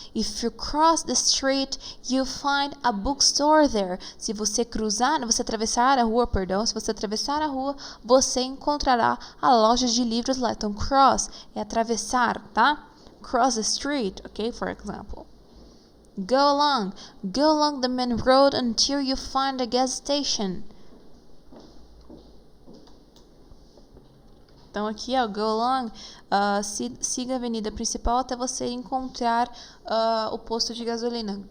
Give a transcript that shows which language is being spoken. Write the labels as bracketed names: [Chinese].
[English] If you cross the street, you find a bookstore there. [Portuguese] Se você atravessar a rua, você encontrará a loja de livros lá. Então, cross é atravessar, tá? [English] Cross the street, okay, for example. Go along the main road until you find a gas station. [Portuguese] Então, aqui, ó, [English] go along, [Portuguese] siga a avenida principal até você encontrar o posto de gasolina.